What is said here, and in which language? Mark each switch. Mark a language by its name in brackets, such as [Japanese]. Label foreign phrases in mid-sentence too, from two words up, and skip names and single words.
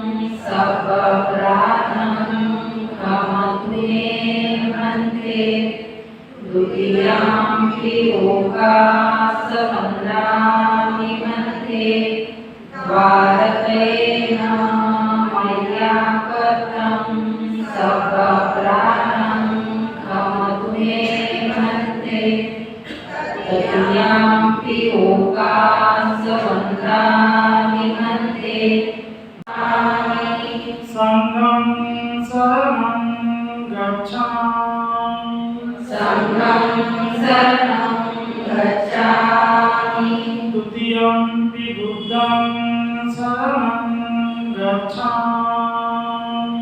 [Pali] सपराधं खमत्वे भन्ते द्वितीयाम्पि ओकास वंदामि भन्ते स्वागतेन मय्या कथं सपराधं तृतीयाम्पि ओकास वंदामि भन्ते संघं शरणं गच्छामि संघं शरणं गच्छामि द्वितीयम्पि बुद्धं शरणं गच्छामि